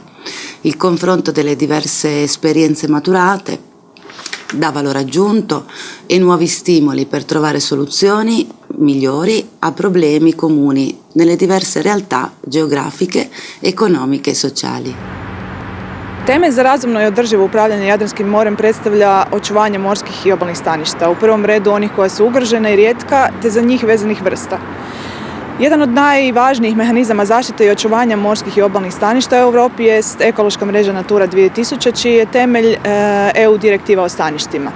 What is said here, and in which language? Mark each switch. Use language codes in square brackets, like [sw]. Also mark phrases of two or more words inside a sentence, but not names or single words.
[it] Il confronto delle diverse esperienze maturate dà valore aggiunto e nuovi stimoli per trovare soluzioni migliori a problemi comuni nelle diverse realtà geografiche, economiche e sociali. [hr] Temelj za razumno i održivo upravljanje Jadranskim morem predstavlja očuvanje morskih i obalnih staništa, u prvom redu onih koja su ugrožena i rijetka, te za njih vezanih vrsta. Jedan od najvažnijih mehanizama zaštite i očuvanja morskih i obalnih staništa u Europi jest ekološka mreža Natura 2000, čiji je temelj EU direktiva o staništima.